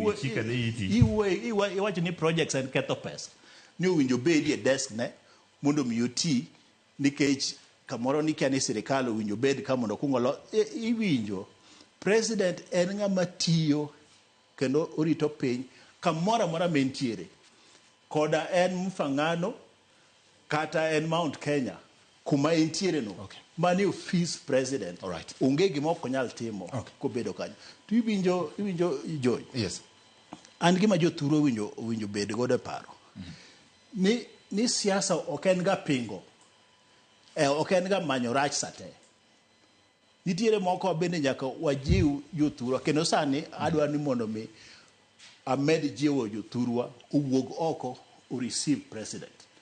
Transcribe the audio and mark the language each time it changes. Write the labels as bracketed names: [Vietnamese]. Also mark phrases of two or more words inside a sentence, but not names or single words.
[Luo (Kenya and Tanzania)] Iwacho ni projects en ketho pesa. Ni owinjo bedi e desk ne mondo mi oti nikech kamoro ni kani sirikal owinjo bed ka mondo kungolo iwinjo president en ng'ama tiyo kendo orito piny kamoro amora mentiere koda en Mfangano kata en Mount Kenya kuma entiere no. Okay. Mani office president. [English] All right. [Luo (Kenya and Tanzania)] Onge gima ok nyal timo kobedo kanyo. To iwinjo Joy. Yes. An gima jothuro owinjo bed godo paro. Ni siasa ok en ga pingo. Ok en ga manyo rach sate. Nitiere moko bende nyaka wajiw jothuro kendo sani adwa ni mondo mi amed jiwo jothurwa owuog oko o receive president.